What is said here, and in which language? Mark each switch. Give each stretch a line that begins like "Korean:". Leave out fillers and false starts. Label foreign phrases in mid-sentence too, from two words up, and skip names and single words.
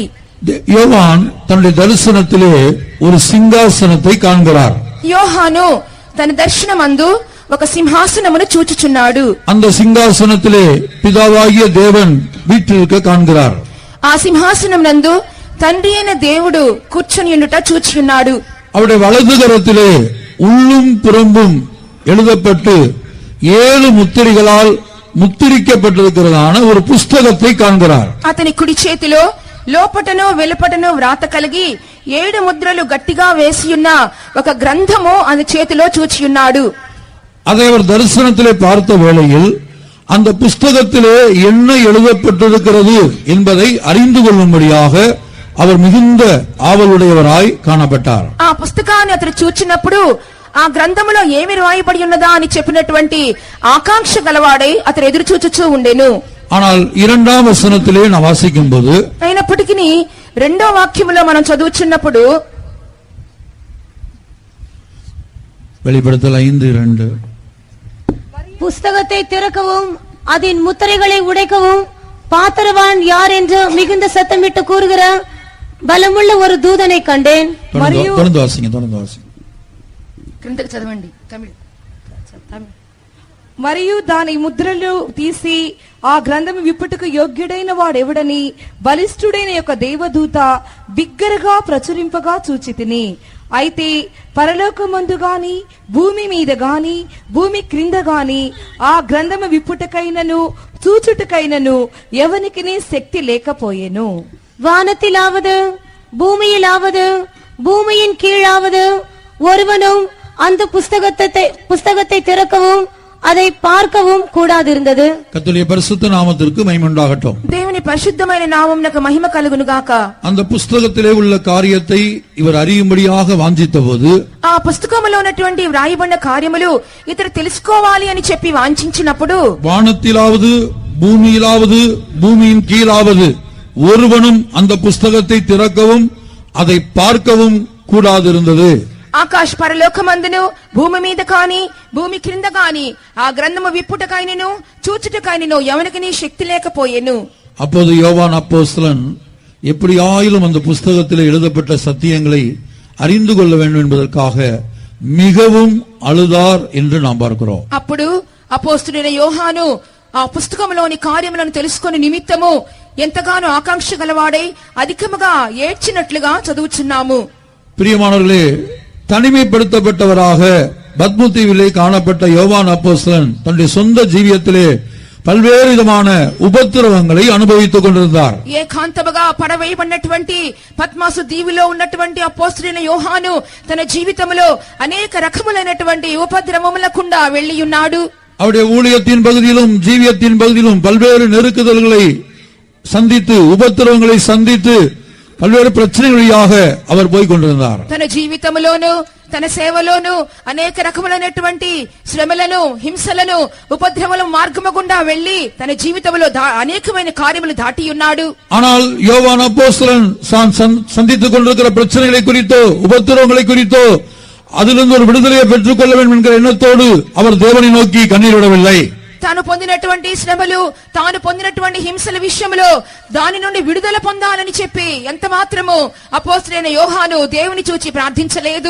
Tamil: யோவான் தன்னுடைய தரிசனத்திலே ஒரு சிங்காசனத்தை காண்கிறார்.
Telugu: యోహాను తన దర్శనమందు ఒక సింహాసనమును చూచుచున్నాడు.
Tamil: அந்த சிங்காசனத்திலே பிதாவாகிய தேவன் வீற்றிருக்க காண்கிறார்.
Telugu: ఆ సింహాసనం నందు తండ్రి అయిన దేవుడు కూర్చొని ఉండుట చూచుచున్నాడు.
Tamil: அவருடைய வலது கரத்திலே உள்ளும் புறம்பும் எழுதப்பட்டு 7 முத்திரைகளால் முத்திரிக்கப்பட்டிருக்கிறதான ஒரு புஸ்தகத்தை காண்கிறார்.
Telugu: అతని కుడి చేతిలో లోపటను వెలుపటను వ్రాత కలిగి 7 ముద్రలు గట్టిగా వేసియున్న ఒక గ్రంథము ఆయన చేతిలో చూచియున్నాడు.
Tamil: அதை அவர் தரிசனத்திலே பார்த்த வேளையில் அந்த புஸ்தகத்திலே என்ன எழுதப்பட்டிருக்கிறது என்பதை அறிந்து கொள்ளும்படியாக அவர் மிகுந்த ஆவலுடையவராய் காணப்பட்டார்.
Telugu: ఆ పుస్తకాన్ని అతను చూచినప్పుడు ఆ గ్రంథములో ఏమి రాయబడి ఉన్నదా అని చెప్పినటువంటి ఆకాంక్ష గలవాడై అతను ఎదురు చూచుచూ ఉండెను.
Tamil: ஆனால் 2ஆம் வசனத்திலே நாம் வாசிக்கும்போது
Telugu: అయినప్పటికీ రెండో వాక్యములో మనం చదువుచున్నప్పుడు
Tamil: வெளிப்படுத்தல் 5:2 புஸ்தகத்தை திறக்கவும் அதன் முத்திரைகளை உடைக்கவும் பாத்திரவான் யார் என்று மிகுந்த சத்தமிட்டு கூறுகிற பலமுள்ள ஒரு தூதனை கண்டேன். தொடர்ந்து வாசிங்க.
Telugu: క్రిందకి చదవండి తమిళ్. మరియు దాని ముద్రలు తీసి ఆ గ్రంథము విప్పుటకు యోగ్యుడైన వాడెవడని బలిష్ఠుడైన యొక్క దేవదూత బిగ్గరగా ప్రచురింపగా చూచితిని. అయితే పరలోకమందు గాని భూమి మీద గాని భూమి క్రింద గాని ఆ గ్రంథము విప్పుటకైనను చూచుటకైనను ఎవనికిని శక్తి లేకపోయెను.
Tamil: வானத்திலாவது பூமியிலாவது பூமியின் கீழாவது ஒருவனும் அந்த புஸ்தகத்தை திறக்கவும் அதை பார்க்கவும் கூடாதிருந்தது. கர்த்தருடைய பரிசுத்த நாமத்திற்கு மகிமை உண்டாகட்டும்.
Telugu: దేవుని పరిశుద్ధమైన నామమునకు మహిమ కలుగును గాక.
Tamil: அந்த புஸ்தகத்திலே உள்ள காரியத்தை இவர் அறியும்படியாக வாஞ்சித்தபோது
Telugu: ఆ పుస్తకములో ఉన్నటువంటి వ్రాయబడిన కార్యములు ఇతరు తెలుసుకోవాలి అని చెప్పి వాంఛించినప్పుడు
Tamil: வானத்திலாவது பூமியிலாவது பூமியின் கீழாவது ஒருவனும் அந்த புஸ்தகத்தை திறக்கவும் அதை பார்க்கவும் கூடாதிருந்தது.
Telugu: ఆకాశ పరలోకమందును భూమి మీద కాని భూమి క్రింద కాని ఆ గ్రంథము విప్పుటకైనను చూచుటకైనను ఎవనికిని శక్తి లేకపోయెను.
Tamil: அப்போது யோவான் அப்போஸ்தலன் எப்படியாயிலும் அந்த புஸ்தகத்தில் எழுதப்பட்ட சத்தியங்களை அறிந்து கொள்ள வேண்டும் என்பதற்காக மிகவும் அழுதார் என்று நாம் பார்க்கிறோம்.
Telugu: అప్పుడు అపోస్తలుడైన యోహాను ఆ పుస్తకంలోని కార్యములను తెలుసుకుని నిమిత్తము ఎంతగానో ఆకాంక్ష గలవాడై అధికముగా ఏడ్చినట్లుగా చదువుచున్నాము.
Tamil: பிரியமானவர்களே, தனிமைப்படுத்தப்பட்டவராக பத்மதீவிலே காணப்பட்ட யோவான் அப்போஸ்தலன் தன்னுடைய சொந்த ஜீவியத்திலே பல்வேறு விதமான உபத்திரவங்களை அனுபவித்துக் கொண்டிருந்தார்.
Telugu: ఏకాంతముగా పడవేయబడినటువంటి పద్మాసు దీవిలో ఉన్నటువంటి అపోస్తలుడైన యోహాను తన జీవితంలో అనేక రకములైనటువంటి ఉపద్రవములకుండా వెళ్లి ఉన్నాడు.
Tamil: அவருடைய ஊழியத்தின் பகுதியிலும் ஜீவியத்தின் பகுதியிலும் பல்வேறு நெருக்குதல்களை சந்தித்து உபத்திரவங்களை சந்தித்து பல்வேறு பிரச்சனைகளாக அவர் போய் கொண்டிருந்தார்.
Telugu: తన జీవితంలోను తన సేవలోను అనేక రకములైనటువంటి శ్రమలను హింసలను ఉపద్రవముల మార్గము గుండా వెళ్లి తన జీవితంలో అనేకమైన కార్యములు దాటి ఉన్నాడు.
Tamil: ஆனால் யோவான் அப்போஸ்தலன் சந்தித்துக் கொண்டிருக்கிற பிரச்சனைகளை குறித்தோ உபத்திரவங்களை குறித்தோ அதிலிருந்து ஒரு விடுதலையை பெற்றுக் கொள்ள வேண்டும் என்கிற எண்ணத்தோடு அவர் தேவனை நோக்கி கண்ணீர் விடவில்லை.
Telugu: తాను పొందినటువంటి శ్రమలు తాను పొందినటువంటి హింసల విషయంలో దాని నుండి విడుదల పొందాలని చెప్పి ఎంత మాత్రము అపోస్తలుడైన యోహాను దేవుని చూచి ప్రార్థించలేదు.